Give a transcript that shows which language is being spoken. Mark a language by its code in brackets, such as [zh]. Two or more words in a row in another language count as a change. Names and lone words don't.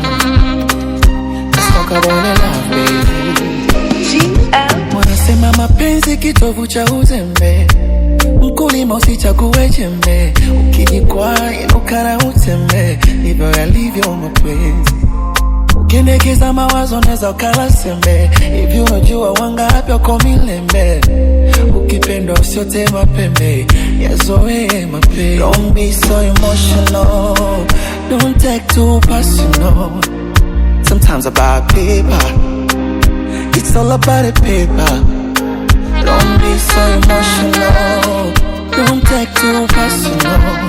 [en] Let's talk about the love, baby. G L. [sw] Wanasema mapenzi kitovu cha uzembe, mkulima usichague jembe, ukijikwaa inuka na utembe, ndivyo yalivyo mapenzi. Ukiendekeza mawazo unaweza ukala sembe, hivi unajua wangapi wako milembe? Ukipendwa usiote mapembe, yazoee mapenzi. [en] Don't be so emotional, don't take too personal. Sometimes I buy paper, it's all about the paper. Don't be so emotional, don't take too personal.